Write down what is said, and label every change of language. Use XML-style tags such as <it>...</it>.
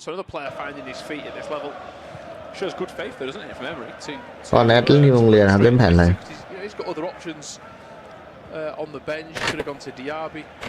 <en>So another player finding his feet at this level. Shows good faith though, doesn't it, from Emery?</en> <th>ตอนแรกเล่นที่โรงเรียนครับเล่นแผนอะไร</th> <en>He's got other options on the bench. Could have gone to Diaby.</en>